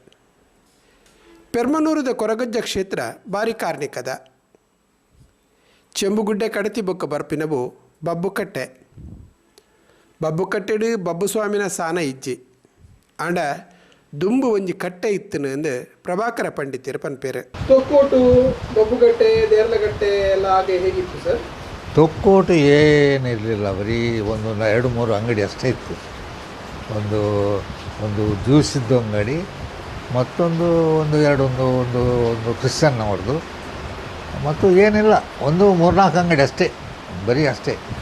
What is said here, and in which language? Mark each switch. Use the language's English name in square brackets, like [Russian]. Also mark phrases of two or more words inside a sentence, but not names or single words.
[Tulu] ಪೆರ್ಮನೂರದ ಕೊರಗಜ್ಜ ಕ್ಷೇತ್ರ ಬಾರಿ ಕಾರ್ಣಿಕದ ಚೆಂಬುಗುಡ್ಡೆ ಕಡತಿ ಬೊಕ್ಕ ಬರ್ಪಿನವು ಬಬ್ಬುಕಟ್ಟೆಡು ಬಬ್ಬು ಸ್ವಾಮಿನ ಸಾನ ಇಜ್ಜಿ ಆಂಡ ದುಂಬು ಒಂಜಿ ಕಟ್ಟೆ ಇತ್ತನು ಅಂದು ಪ್ರಭಾಕರ ಪಂಡಿತರು ಪನ್ಪೇರು ತೊಕ್ಕೋಟು ಬಬ್ಬುಗಟ್ಟೆ ದೇರ್ಲಗಟ್ಟೆ [Kannada] ಎಲ್ಲ ಹಾಗೆ ಹೇಗಿತ್ತು ಸರ್? ತೊಕ್ಕೋಟು ಏನಿರಲಿಲ್ಲ, ಬರೀ ಒಂದು 2-3 ಅಂಗಡಿ ಅಷ್ಟೇ ಇತ್ತು. ಒಂದು ಜ್ಯೂಸಿದ್ದು ಅಂಗಡಿ, ಮತ್ತೊಂದು ಒಂದು ಕ್ರಿಶ್ಚನ್ ಅವ್ರದ್ದು, ಮತ್ತು ಏನಿಲ್ಲ, 3-4 ಅಂಗಡಿ ಅಷ್ಟೇ, ಬರೀ ಅಷ್ಟೇ.